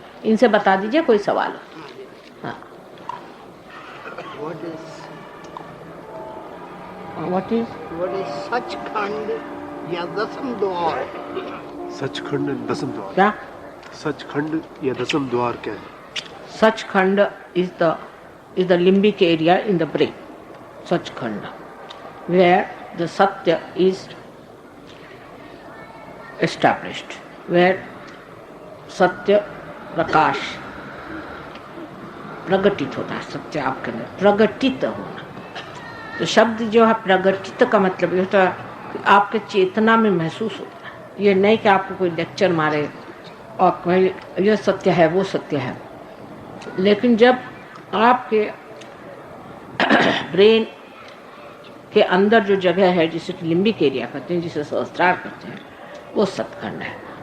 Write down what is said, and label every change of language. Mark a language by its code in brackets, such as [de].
[hi] इनसे बता दीजिए कोई सवाल हो. हाँ. [en] What is [hi] सचखंड या दसम द्वार? सचखंड दसम द्वार. क्या? सचखंड या दसम द्वार क्या है? [en] Sachkhand is the limbic area in the brain. Sachkhand, where the Satya is established, where Satya [hi] प्रकाश प्रगटित होता है. सत्य आपके अंदर प्रगटित होना. तो शब्द जो है प्रगटित का मतलब ये होता है कि आपके चेतना में महसूस होता है. ये नहीं कि आपको कोई लेक्चर मारे और कोई ये सत्य है वो सत्य है. लेकिन जब आपके ब्रेन के अंदर जो जगह है जिसे लिम्बिक एरिया कहते हैं, जिसे सहस्त्रार कहते हैं, वो सतखंड है.